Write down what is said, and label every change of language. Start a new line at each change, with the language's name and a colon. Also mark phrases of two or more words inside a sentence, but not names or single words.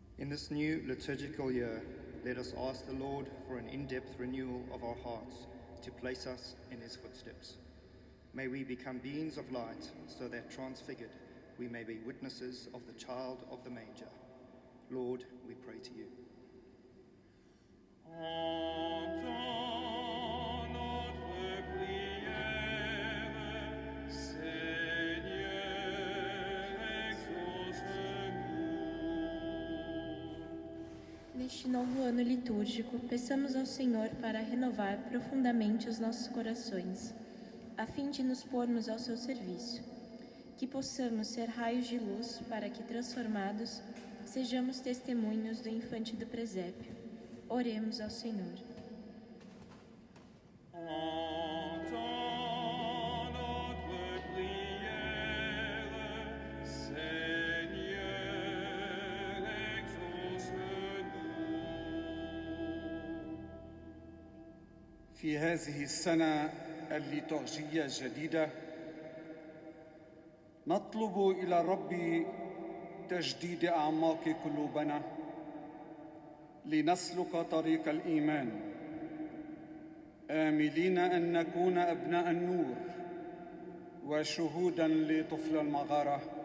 English: this new liturgical year, let us ask the Lord for an in-depth renewal of our hearts to place us in his footsteps. May we become beings of light, so that transfigured we may be witnesses of the child of the manger. Lord, we pray to you.
French: Entends notre prière, Seigneur, exauce-nous.
Portuguese: Neste novo ano litúrgico, peçamos ao Senhor para renovar profundamente os nossos corações, a fim de nos pormos ao seu serviço. Que possamos ser raios de luz para que, transformados, sejamos testemunhos do infante do presépio. Oremos ao Senhor.
French: Entends notre prière, Seigneur, exauce-nous.
Arabic: في هذه السنة الليتورجية الجديدة نطلب إلى الرب تجديد أعماق قلوبنا لنسلك طريق الإيمان، آملين أن نكون أبناء النور وشهوداً لطفل المغارة.